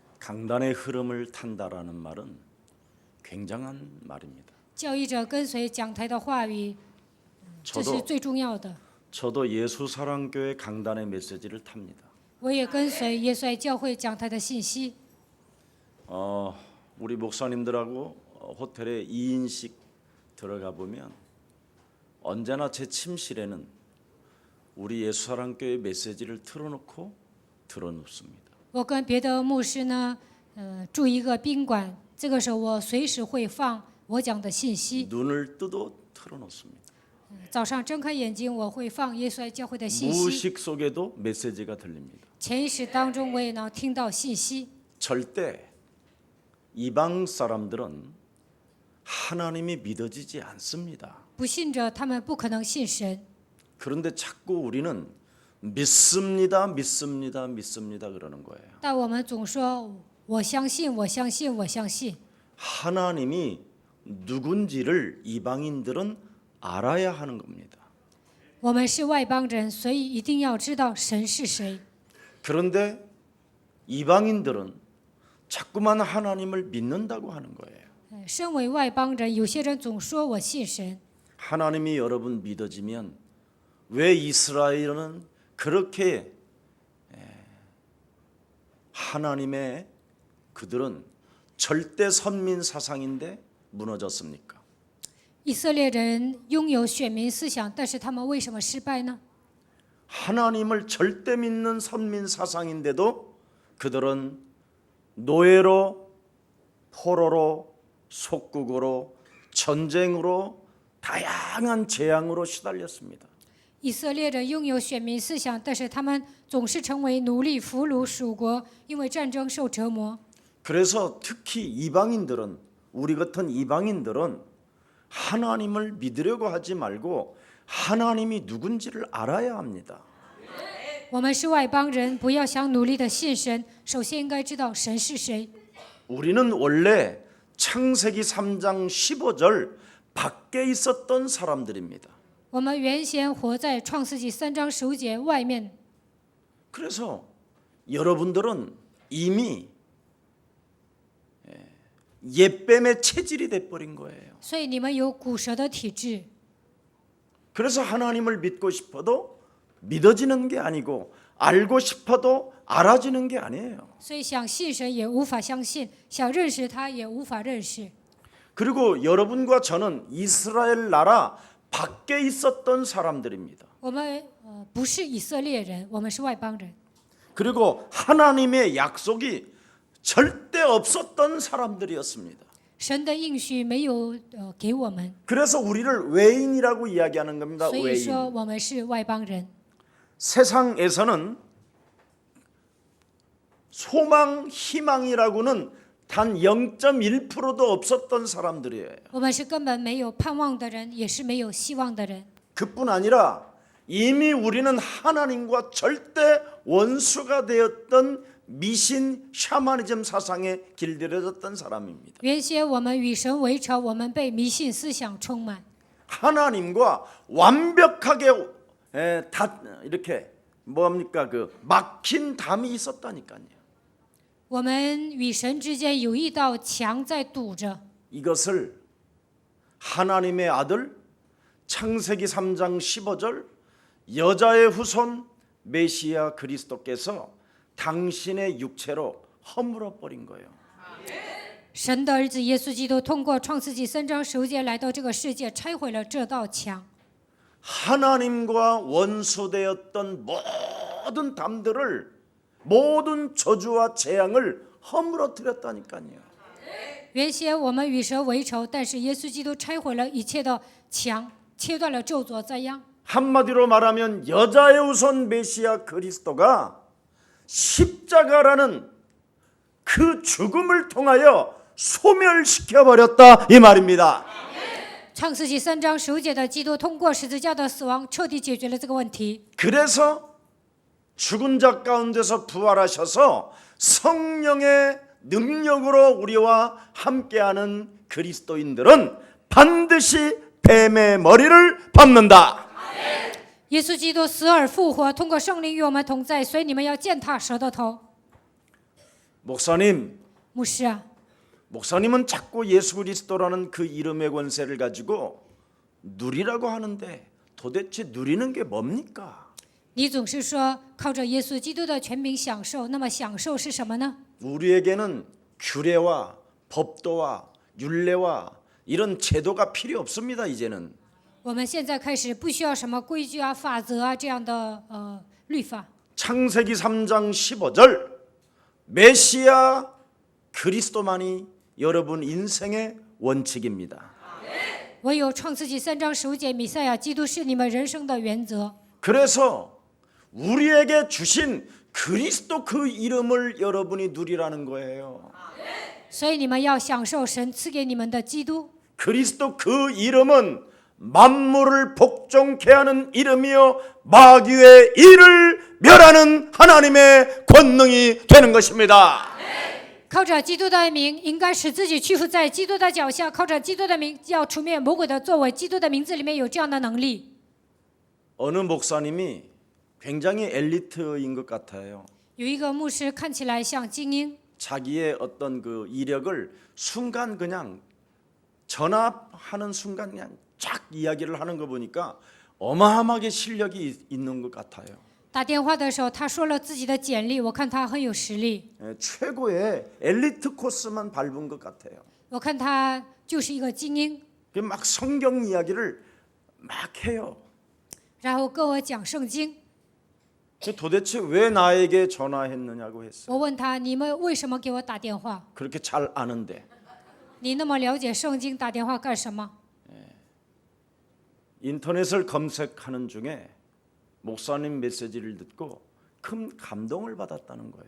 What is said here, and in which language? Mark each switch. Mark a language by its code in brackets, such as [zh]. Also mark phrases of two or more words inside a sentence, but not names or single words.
[ko] 강단의 흐름을 탄다라는 말은 굉장한 말입니다. [zh] 教义者跟随讲台的话语，这是最重要的。 [ko] 저도 예수사랑교회 강단의 메시지를 탑니다. [zh] 我也跟随耶稣爱教会讲台的信息。 [ko] 우리 목사님들하고 호텔에 2인씩 들어가 보면 언제나 제 침실에는 우리 예수사랑교회 메시지를 틀어놓고 들어눕습니다. [zh] 我跟别的牧师呢，住一个宾馆，这个时候我随时会放我讲的信息。 [ko] 눈을 뜨도 틀어놓습니다. [zh] 早上睁开眼睛，我会放耶稣爱教会的信息。 [ko] 무의식 속에도 메시지가 들립니다. [zh] 潜意识当中，我也能听到信息。 [ko] 절대 이방 사람들은 하나님이 믿어지지 않습니다. [zh] 不信者，他们不可能信神。 [ko] 그런데 자꾸 우리는 믿습니다, 믿습니다, 믿습니다 그러는 거예요. [zh] 但我们总说我相信，我相信，我相信。 [ko] 하나님이 누군지를 이방인들은 알아야 하는 겁니다. [zh] 我们是外邦人，所以一定要知道神是谁。 [ko] 그런데 이방인들은 자꾸만 하나님을 믿는다고 하는 거예요. [zh] 身为外邦人，有些人总说我信神。 [ko] 하나님이 여러분 믿어지면 왜 이스라엘은 그렇게 하나님의 그들은 절대 선민 사상인데 무너졌습니까? [zh] 以色列人拥有选民思想，但是他们为什么失败呢？ [ko] 하나님을 절대 믿는 선민 사상인데도 그들은 노예로, 포로로, 속국으로, 전쟁으로 다양한 재앙으로 시달렸습니다. [zh] 以色列人拥有选民思想，但是他们总是成为奴隶、俘虏、属国，因为战争受折磨。 [ko] 그래서 특히 이방인들은 우리 같은 이방인들은 하나님을 믿으려고 하지 말고 하나님이 누군지를 알아야 합니다. [zh] 我们是外邦人，不要想努力的信神，首先应该知道神是谁。 [ko] 우리는 원래 창세기 3장 15절 밖에 있었던 사람들입니다. [zh] 我们原先活在创世纪3章15节外面， [ko] 그래서 여러분들은 이미 옛뱀의 체질이 돼버린 거예요. [zh] 所以你们有骨蛇的体质。 [ko] 그래서 하나님을 믿고 싶어도 믿어지는 게 아니고 알고 싶어도 알아지는 게 아니에요. [zh] 所以想信神也无法相信，想认识他也无法认识。 [ko] 그리고 여러분과 저는 이스라엘 나라 밖에 있었던 사람들입니다. [zh] 我们不是以色列人，我们是外邦人。 [ko] 그리고 하나님의 약속이 절대 없었던 사람들이었습니다. [zh] 神的应许没有给我们， [ko] 그래서 우리를 외인이라고 이야기하는 겁니다. [zh] 所以说 [ko] 외인. [zh] 我们是外邦人。 [ko] 세상에서는 소망, 희망이라고는 단 0.1%도 없었던 사람들이에요. [zh] 我们是根本没有盼望的人，也是没有希望的人。 [ko] 그뿐 아니라 이미 우리는 하나님과 절대 원수가 되었던 미신 샤머니즘 사상에 길들여졌던 사람입니다. [zh] 原先我们与神为仇，我们被迷信思想充满， [ko] 하나님과 완벽하게 이렇게 뭡니까 그 막힌 담이 있었다니까요. [zh] 我们与神之间有一道墙在堵着。 [ko] 이것을 하나님의 아들 창세기 3장 15절 여자의 후손 메시아 그리스도께서 당신의 육체로 허물어 버린 거예요. [zh] 神的儿子耶稣基督通过创世纪3章15节来到这个世界，拆毁了这道墙。 [ko] 하나님과 원수되었던 모든 담들을 모든 저주와 재앙을 허물어뜨렸다니까요. [zh] 原先我们与神为仇，但是耶稣基督拆毁了一切的墙，切断了咒诅灾殃。 [ko] 한마디로 말하면 여자의 우선 메시아 그리스도가 십자가라는 그 죽음을 통하여 소멸시켜 버렸다 이 말입니다. [zh] 创世纪3章15节的基督通过十字架的死亡，彻底解决了这个问题。 [ko] 그래서 죽은 자 가운데서 부활하셔서 성령의 능력으로 우리와 함께하는 그리스도인들은 반드시 뱀의 머리를 밟는다. [zh] 耶稣基督死而复活，通过圣灵与我们同在，所以你们要践踏蛇的头。 [ko] 목사님, [zh] 牧师啊， [ko] 목사님은 자꾸 예수 그리스도라는 그 이름의 권세를 가지고 누리라고 하는데 도대체 누리는 게 뭡니까? [zh] 你总是说靠着耶稣基督的权柄享受，那么享受是什么呢？ [ko] 우리에게는 규례와 법도와 율례와 이런 제도가 필요 없습니다. 이제는 [zh] 我们现在开始不需要什么规矩啊、法则啊这样的律法。 [ko] 창세기 3장 15절 메시아 그리스도만이 여러분 인생의 원칙입니다. [zh] 唯有创世纪3章15节，弥赛亚基督是你们人生的原则。 [ko] 그래서 우리에게 주신 그리스도 그 이름을 여러분이 누리라는 거예요. [zh] 所以你们要享受神赐给你们的基督。 [ko] 그리스도 그 이름은 만물을 복종케 하는 이름이요 마귀의 일을 멸하는 하나님의 권능이 되는 것입니다. [zh] 靠着基督的名，应该使自己屈服在基督的脚下。靠着基督的名，要除灭魔鬼的作为。基督的名字里面有这样的能力。 [ko] 어느 목사님이 굉장히 엘리트인 것 같아요. [zh] 有一个牧师看起来像精英， [ko] 자기의 어떤 그 이력을 순간 그냥 전합하는 순간 그냥 쫙 이야기를 하는 거 보니까 어마어마하게 실력이 있는 것 같아요. [zh] 打电话的时候，他说了自己的简历，我看他很有实力， [ko] 최고의 엘리트 코스만 밟은 것 같아요. [zh] 我看他就是一个精英， [ko] 막 성경 이야기를 막 해요. [zh] 然后跟我讲圣经。 [ko] 도대체 왜 나에게 전화했느냐고 했어요. [zh] 我问他：“你们为什么给我打电话？ [ko] 그렇게 잘 아는데 [zh] 你那么了解圣经，打电话干什么？” [ko] 인터넷을 검색하는 중에 목사님 메시지를 듣고 큰 감동을 받았다는 거예요.